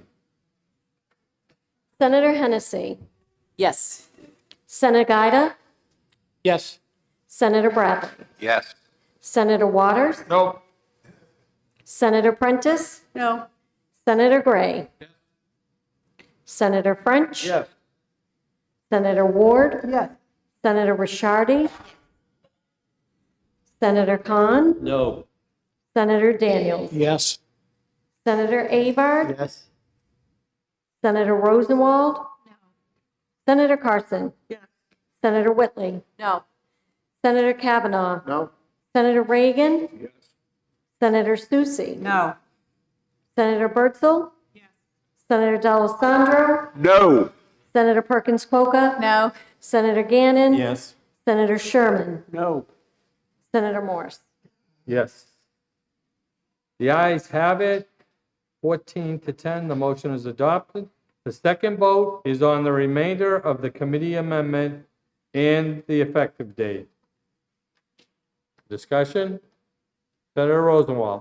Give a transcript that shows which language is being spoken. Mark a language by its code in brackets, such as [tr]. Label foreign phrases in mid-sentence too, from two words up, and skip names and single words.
[en] Senator Hennessy. Yes. Senator Gaeta. Yes. Senator Bradley. Yes. Senator Waters. No. Senator Prentice. No. Senator Gray. Senator French. Yes. Senator Ward. Yes. Senator Rishardi. Senator Kahn. No. Senator Daniels. Yes. Senator Avard. Yes. Senator Rosenwald. No. Senator Carson. Yes. Senator Whitley. No. Senator Kavanaugh. No? Senator Reagan. Yes. Senator Susie. No. Senator Bertzel. Yes. Senator D'Alessandro. No. Senator Perkins Coca. No. Senator Gannon. Yes. Senator Sherman. No. Senator Morse. Yes. The ayes have it, 14-10. The motion is adopted. The second vote is on the remainder of the committee amendment and the effective date. Discussion? Senator Rosenwald.